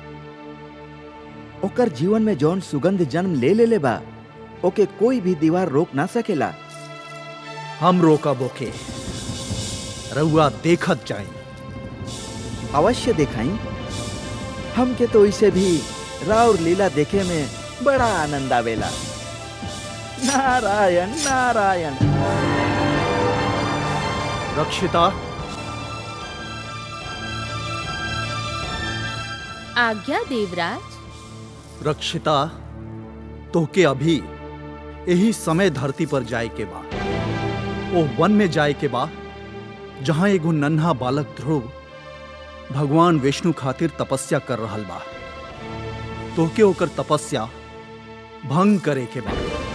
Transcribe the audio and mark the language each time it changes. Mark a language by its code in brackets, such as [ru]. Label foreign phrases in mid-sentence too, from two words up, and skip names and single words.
[bho] ओकर जीवन में जौन सुगंध जन्म ले बा, ओके कोई भी दीवार रोक ना सकेला। हम रोकब ओके, रउआ देखत जाई। अवश्य दिखाई। हमके तो इसे भी राउर लीला देखे में बड़ा आनंद आवेला। नारायण नारायण। रक्षिता, आज्ञा देवराज। रक्षिता, तोहके अभी यही समय धरती पर जाए के बा, ओ वन में जाए के बा जहां एगो नन्हा बालक ध्रुव भगवान विष्णु खातिर तपस्या कर रहल बा। तोहके ओकर तपस्या भंग करे के बा।